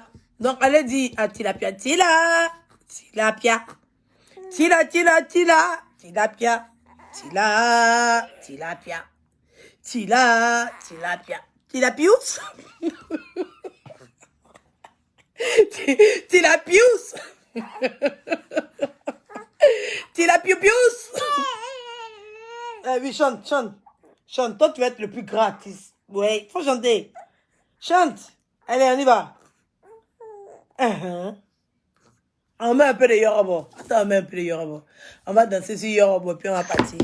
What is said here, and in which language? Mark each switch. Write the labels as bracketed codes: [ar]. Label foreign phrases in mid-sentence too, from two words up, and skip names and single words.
[fr] Donc allez dire à Tilapia, Tila, Tilapia, Tila, Tila, Tila, Tilapia, Tila, Tilapia, Tila, Tilapia, Tilapius, Tilapius, Tilapiupius. Oui, chante, chante, chante. Toi tu vas être le plus gratis. Ouais, faut chanter. Chante. Allez, on y va. On met un peu de Yoruba. Attends, on met un peu de Yoruba. On va danser sur Yoruba, puis on va partir.